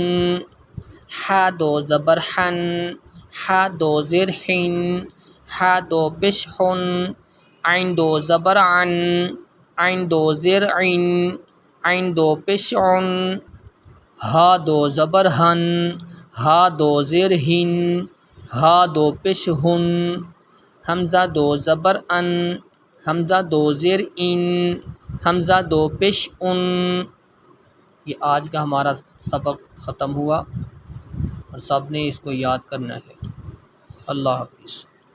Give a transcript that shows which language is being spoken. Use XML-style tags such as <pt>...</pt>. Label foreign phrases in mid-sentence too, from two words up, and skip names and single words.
<ur>حا 2 زبر حن، حا 2 زیر حن، حا 2 پیش حن۔ عین 2 زبر عن، عین 2 زیر عن، عین 2 پیش عن۔ ہا 2 زبر ہن، ہا 2 زیر ہن، ہا 2 پیش ہن۔ حمزہ 2 زبر ان، حمزہ 2 زیر ان، حمزہ 2 پیش ان۔ یہ آج کا ہمارا سبق ختم ہوا اور سب نے اس کو یاد کرنا ہے۔ اللہ حافظ۔</ur>